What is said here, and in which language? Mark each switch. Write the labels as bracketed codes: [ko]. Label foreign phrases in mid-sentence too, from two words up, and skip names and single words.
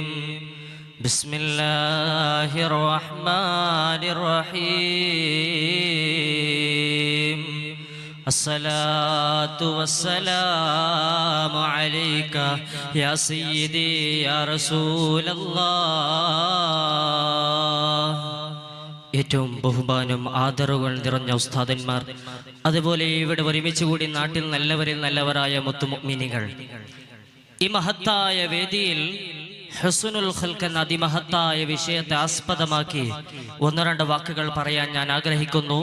[ar] بسم الله الرحمن الرحيم. الصلاة والسلام عليك يا سيدي يا رسول الله. [ml] ഏറ്റവും ബഹുമാനം ആദരവുകൾ നിറഞ്ഞ ഉസ്താദന്മാർ, അതുപോലെ ഇവിടെ ഒരുമിച്ച് കൂടി നാട്ടിൽ നല്ലവരിൽ നല്ലവരായ മുത്തുമുഅ്മിനീങ്ങൾ, ഈ മഹത്തായ വേദിയിൽ [ar] حسن الخلق [ml] എന്ന അതിമഹത്തായ വിഷയത്തെ ആസ്പദമാക്കി ഒന്ന് രണ്ട് വാക്കുകൾ പറയാൻ ഞാൻ ആഗ്രഹിക്കുന്നു.